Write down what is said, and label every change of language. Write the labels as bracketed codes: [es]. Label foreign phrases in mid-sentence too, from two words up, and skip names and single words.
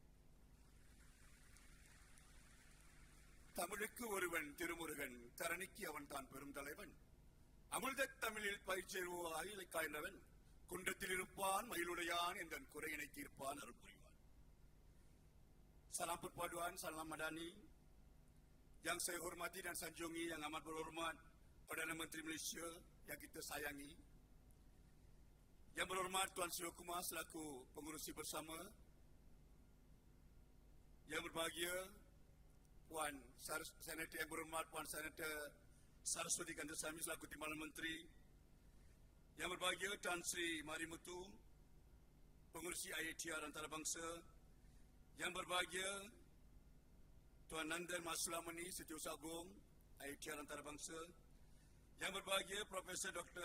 [ta] தமிழுக்கு ஒருவன் திருமுருகன், தரணிக்கு அவன் தான் பெரும் தலைவன். அமிர்த தமிழில் பயிற்சியோ அகிலை காய்ந்தவன், குன்றத்தில் இருப்பான் மயிலுடையான் என்ற குறையினை தீர்ப்பான் அருள் புரிவான். [ms] Salam perpaduan, salam madani yang saya hormati dan sanjungi yang amat berhormat Perdana Menteri Malaysia yang kita sayangi, yang berhormat Tuan Sri Kumar selaku pengurusi bersama, yang berbahagia Puan Senator yang berhormat Puan Senator Saraswati Gandasamy selaku Timbalan Menteri, yang berbahagia Tan Sri Marimutu pengurusi IATR Antarabangsa, yang berbahagia Tuan Nandan Masulamani Setiausaha Agung IATR Antarabangsa, yang berbahagia Profesor Dr.